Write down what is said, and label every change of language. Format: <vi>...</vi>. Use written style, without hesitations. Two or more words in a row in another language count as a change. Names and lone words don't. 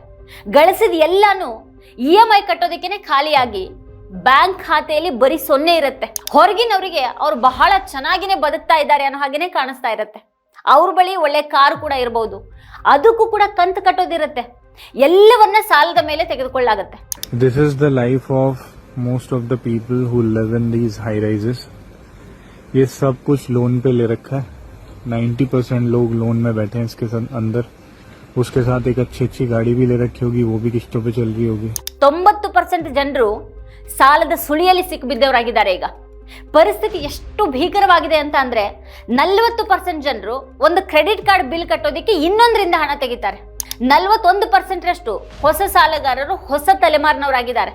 <kn>ಗಳಿಸಿದ ಎಲ್ಲಾನು EMI ಕಟ್ಟೋದಕ್ಕೇನೆ ಖಾಲಿಯಾಗಿ ಬ್ಯಾಂಕ್ ಖಾತೆಯಲ್ಲಿ ಬರೀ 0 ಇರುತ್ತೆ. ಹೊರಗಿನವರಿಗೆ ಅವ್ರು ಬಹಳ ಚೆನ್ನಾಗಿನೇ ಬದುಕ್ತಾ ಇದ್ದಾರೆ ಅನ್ನೋ ಹಾಗೇನೆ ಕಾಣಿಸ್ತಾ ಇರುತ್ತೆ. ಅವ್ರ ಬಳಿ ಒಳ್ಳೆ ಕಾರ್ ಕೂಡ ಇರಬಹುದು, ಅದಕ್ಕೂ ಕೂಡ ಕಂತು ಕಟ್ಟೋದಿರುತ್ತೆ. ಎಲ್ಲವನ್ನ ಸಾಲದ ಮೇಲೆ ತೆಗೆದುಕೊಳ್ಳಾಗುತ್ತೆ.</kn> <en>This is the life of most of the people who live in these high rises.</en> <hi>ये सब कुछ लोन पे ले रखा है. 90% लोग लोन में बैठे हैं इसके अंदर. उसके साथ एक अच्छी गाड़ी भी ले रखी होगी, वो भी किस्तों पे चल रही होगी.</hi> <kn>90% ಜನರು ಸಾಲದ ಸುಳಿಯಲ್ಲಿ ಸಿಕ್ಕಿಬಿದ್ದವರಾಗಿದ್ದಾರೆ. ಈಗ ಪರಿಸ್ಥಿತಿ ಎಷ್ಟು ಭೀಕರವಾಗಿದೆ ಅಂತ ಅಂದ್ರೆ 40% ಜನರು ಒಂದು</kn> <en>credit card bill</en> <kn>ಕಟ್ಟೋದಿಕ್ಕೆ ಇನ್ನೊಂದರಿಂದ ಹಣ ತೆಗಿತಾರೆ. 41% ಹೊಸ ಸಾಲಗಾರರು ಹೊಸ ತಲೆಮಾರಿನವರಾಗಿದ್ದಾರೆ.</kn>